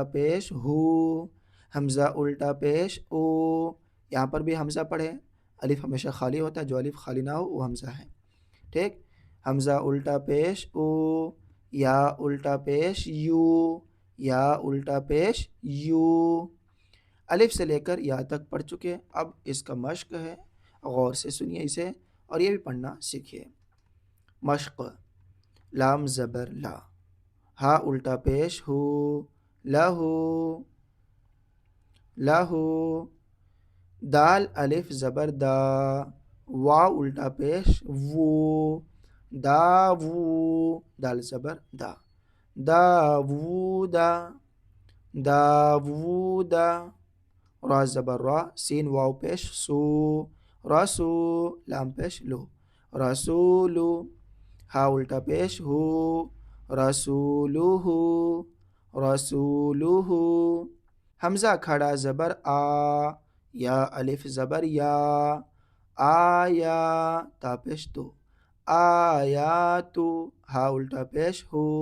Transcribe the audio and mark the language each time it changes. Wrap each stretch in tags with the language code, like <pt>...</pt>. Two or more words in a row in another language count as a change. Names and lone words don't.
<ur>پیش ہو، حمزہ الٹا پیش او، یہاں پر بھی حمزہ پڑھے، الف ہمیشہ خالی ہوتا ہے، جو الف خالی نہ ہو وہ حمزہ ہے، ٹھیک، حمزہ الٹا پیش او، یا الٹا پیش یو، یا الٹا پیش یو، الف سے لے کر یا تک پڑھ چکے، اب اس کا مشق ہے، غور سے سنیے اسے اور یہ بھی پڑھنا سیکھیے۔ مشق، لام زبر لا، ہا الٹا پیش ہو، لہو، لہو، دال الف زبر دا، واو الٹا پیش وو، دا وو، دال زبر دا، دا وو دا، دا وو دا، را زبر را، سین واو پیش سو، رسو، لام پیش لو، رسولو، ہا الٹا پیش ہو، رسولو ہو، رسولو ہو، حمزہ کھڑا زبر آ، یا الف زبر یا، آیا، تا پیش تو، آیاتو، ہا الٹا پیش ہو،</ur>